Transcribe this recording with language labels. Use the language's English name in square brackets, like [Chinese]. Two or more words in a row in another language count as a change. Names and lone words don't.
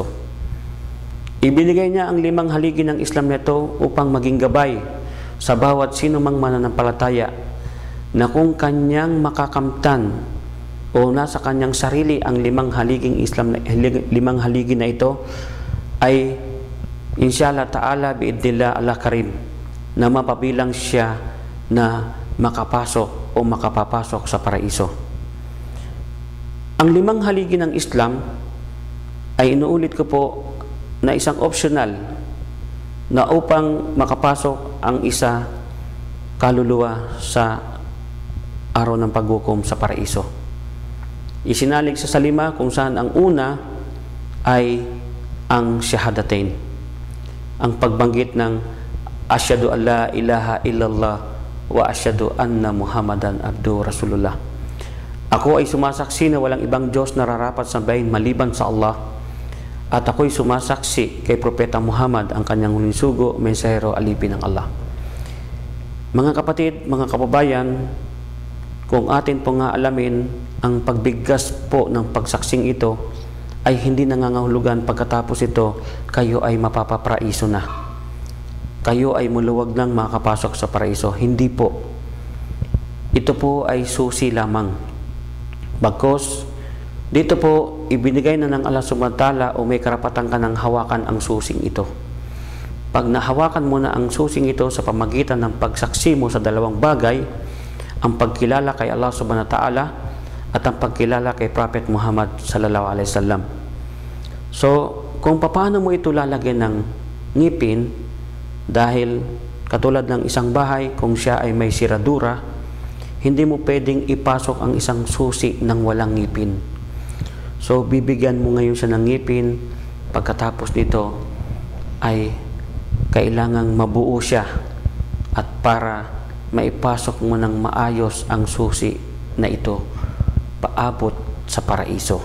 [Filipino] Ibinigay niya ang 5 haligi ng Islam nito upang maging gabay sa bawat sino mang mananampalataya na kung kanyang makakamtan o nasa kanyang sarili ang 5 haliging Islam, 5 haligi na ito, ay [Arabic] إن شاء الله تعالى بإذن الله الله كريم [Filipino] na mapabilang siya na makapasok o makapapasok sa paraiso. Ang 5 haligi ng Islam ay inuulit ko po na isang optional na upang makapasok ang isa kaluluwa sa araw ng paghukom sa paraiso. Isinalig sa 5 kung saan ang una ay ang shahadatain, ang pagbanggit ng [Arabic] أشهد أن لا إله إلا الله وأشهد أن محمدا عبده رسول الله. [Filipino] Ako ay sumasaksi na walang ibang Diyos na nararapat sambahin maliban sa Allah, at ako'y sumasaksi kay Propeta Muhammad, ang kanyang huling sugo, mensahero, alipin ng Allah. Mga kapatid, mga kababayan, kung atin po nga alamin, ang pagbigkas po ng pagsaksing ito ay hindi nangangahulugan pagkatapos ito kayo ay mapapapraiso na, kayo ay muluwag lang makakapasok sa paraiso. Hindi po. Ito po ay susi lamang. Bagkus, dito po ibinigay na ng Allah [Arabic] سبحانه وتعالى [Filipino] o may karapatan ka ng hawakan ang susing ito. Pag nahawakan mo na ang susing ito sa pamagitan ng pagsaksi mo sa 2 bagay, ang pagkilala kay Allah [Arabic] سبحانه وتعالى [Filipino] at ang pagkilala kay Prophet Muhammad [Arabic] صلى الله عليه وسلم. [Filipino] So, kung paano mo ito lalagyan ng ngipin, dahil katulad ng isang bahay, kung siya ay may siradura, hindi mo pwedeng ipasok ang isang susi ng walang ngipin. So, bibigyan mo ngayon siya ng ngipin. Pagkatapos nito ay kailangang mabuo siya, at para maipasok mo ng maayos ang susi na ito paabot sa paraiso.